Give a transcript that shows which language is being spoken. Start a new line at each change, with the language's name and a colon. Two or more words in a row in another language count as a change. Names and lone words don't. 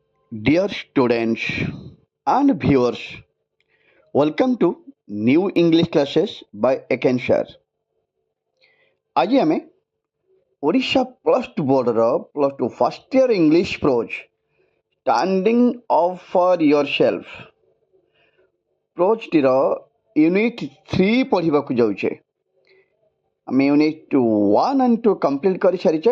English: Dear students and viewers, welcome to new English classes by Eken sir.
Odia: ଆଜି ଆମେ ଓଡ଼ିଶା
English: plus two
Odia: ବୋର୍ଡ଼ର
English: plus two first year English prose standing up for yourself
Odia: ପ୍ରୋଜ୍ଟିର ୟୁନିଟ୍ 3 ପଢ଼ିବାକୁ ଯାଉଛେ। ଆମେ ୟୁନିଟ୍ 1 and 2 କମ୍ପ୍ଲିଟ୍ କରିସାରିଛେ।